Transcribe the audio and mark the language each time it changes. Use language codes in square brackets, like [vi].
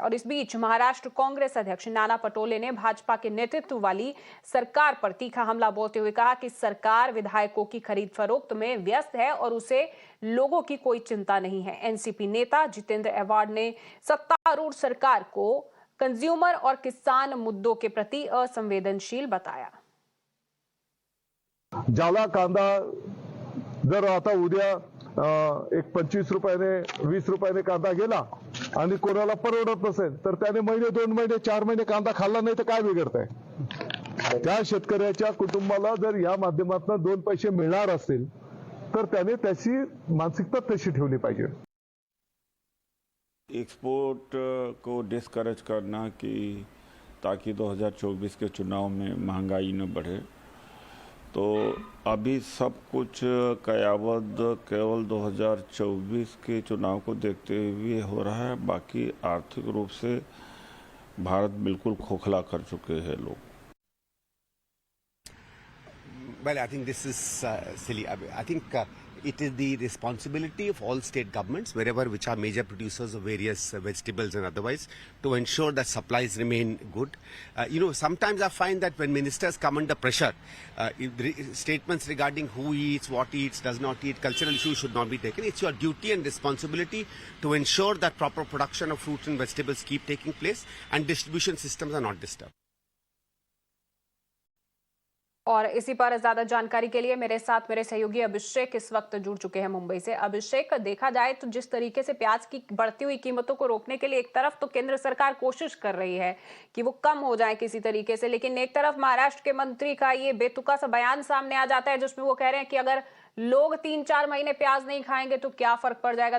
[hi] और इस बीच महाराष्ट्र कांग्रेस अध्यक्ष नाना पटोले ने भाजपा के नेतृत्व वाली सरकार पर तीखा हमला बोलते हुए कहा कि सरकार विधायकों की खरीद फरोख्त में व्यस्त है और उसे लोगों की कोई चिंता नहीं है। एनसीपी नेता जितेंद्र एवार्ड ने सत्तारूढ़ सरकार को कंज्यूमर और किसान मुद्दों के प्रति असंवेदनशील बताया। [mr] ज्याला कांदा जर आता उद्या एक 25 रुपयाने 20 रुपयाने कांदा गेला आणि कोणाला परवडत नसेल तर त्याने महिने 2 महिने 4 महिने कांदा खाल्ला नाही तर काय बिघडतंय? त्या शेतकऱ्याच्या कुटुंबाला जर या माध्यमातून 2 पैसे मिळणार असतील तर त्याने त्याची मानसिकता तशी ठेवली पाहिजे। [hi] एक्सपोर्ट को डिस्करेज करना कि ताकि 2024 के चुनाव में महंगाई न बढ़े, तो अभी सब कुछ कयावत केवल 2024 के चुनाव को देखते हुए हो रहा है। बाकी आर्थिक रूप से भारत बिल्कुल खोखला कर चुके हैं लोग। [en] Well, I think this is silly. I think it is the responsibility of all state governments, which are major producers of various vegetables and otherwise, to ensure that supplies remain good. Sometimes I find that when ministers come under pressure, statements regarding who eats, what eats, does not eat, cultural issues should not be taken. It's your duty and responsibility to ensure that proper production of fruits and vegetables keep taking place and distribution systems are not disturbed. [hi] और इसी पर ज्यादा जानकारी के लिए मेरे साथ मेरे सहयोगी अभिषेक इस वक्त जुड़ चुके हैं मुंबई से। अभिषेक, देखा जाए तो जिस तरीके से प्याज की बढ़ती हुई कीमतों को रोकने के लिए एक तरफ तो केंद्र सरकार कोशिश कर रही है कि वो कम हो जाए किसी तरीके से, लेकिन एक तरफ महाराष्ट्र के मंत्री का ये बेतुका सा बयान सामने आ जाता है जिसमें वो कह रहे हैं कि अगर लोग 3-4 महीने प्याज नहीं खाएंगे तो क्या फर्क पड़ जाएगा।